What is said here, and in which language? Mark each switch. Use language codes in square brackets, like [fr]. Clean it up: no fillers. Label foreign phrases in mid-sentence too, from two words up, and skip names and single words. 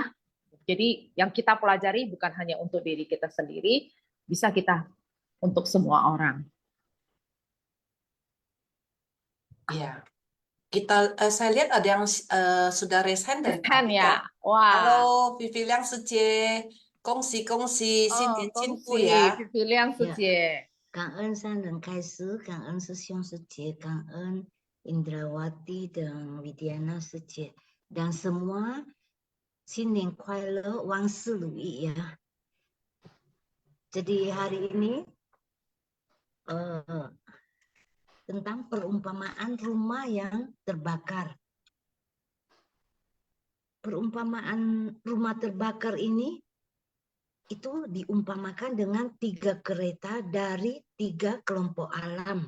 [id] Jadi yang kita pelajari bukan hanya untuk diri kita sendiri, bisa kita untuk semua orang. Ya, saya lihat ada yang sudah [en] raise hand [id] dari Hand tadi ya. ya, wah. Halo, Vivi Liang Suci, kongsi [zh] 新年进步恭喜 [id] ya. Vivi Liang 呀， Suci. [zh] 感恩三人开始，感恩师兄师姐，感恩 Indrawati dan Widiana 师姐 ， [id] dan semua [zh] 新年快乐，万事如意 ya. [id] Jadi hari ini tentang perumpamaan rumah yang terbakar. Perumpamaan rumah terbakar ini itu diumpamakan dengan 3 kereta dari 3 kelompok alam.